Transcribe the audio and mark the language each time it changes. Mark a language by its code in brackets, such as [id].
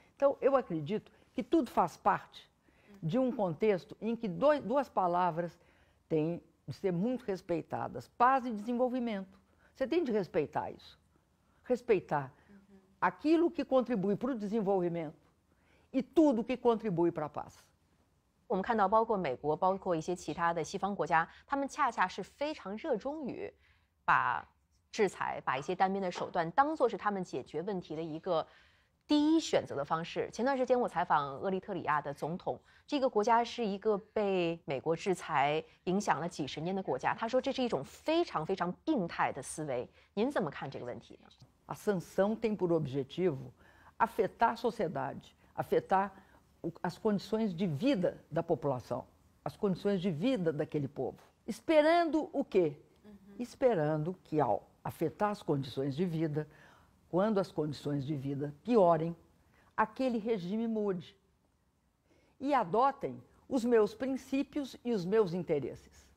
[pt] Então, eu acredito que tudo faz parte de um contexto em que duas palavras têm de ser muito respeitadas: paz e desenvolvimento. Você tem de respeitar isso. Respeitar aquilo que contribui para o desenvolvimento e tudo que contribui para a paz. [zh] 我们看到，包括美国，包括一些其他的西方国家，他们恰恰是非常热衷于把制裁、把一些单边的手段当作是他们解决问题的一个第一选择的方式。前段时间我采访厄立特里亚的总统，这个国家是一个被美国制裁影响了几十年的国家，他说这是一种非常非常病态的思维。您怎么看这个问题呢？ [pt] A sanção tem por objetivo afetar a sociedade, afetar as condições de vida da população, as condições de vida daquele povo. Esperando o quê? Esperando que, ao afetar as condições de vida, quando as condições de vida piorem, aquele regime mude e adotem os meus princípios e os meus interesses.